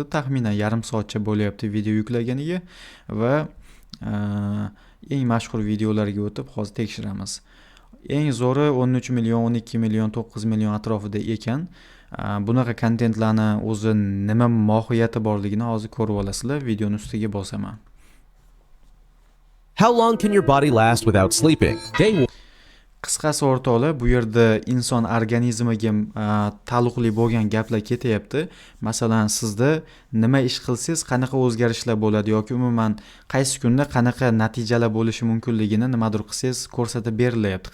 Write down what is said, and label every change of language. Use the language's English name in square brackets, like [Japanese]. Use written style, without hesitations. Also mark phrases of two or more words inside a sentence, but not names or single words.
[Uzbek] Taxminan yarim soatcha bo'lyapti video yuklaganiga va eng mashhur videolarga o'tib hozir tekshiramiz. Eng zo'ri 13 million, 12 million, 9 million atrofida ekan. Bunaqa kontentlarni o'zi nima mohiyati borligini hozir ko'rib olasizlar. Videoning ustiga bosaman. [English] How long can your body last without sleeping? [Uzbek] Qisqasi o'rtoqlar, bu yerda inson organizmiga taalluqli bo'lgan gaplar ketyapti. Masalan, sizda nima ish qilsangiz qanaqa o'zgarishlar bo'ladi yoki umuman qaysi kunda qanaqa natijalar bo'lishi mumkinligini nimadir qilsangiz ko'rsatib berilyapti.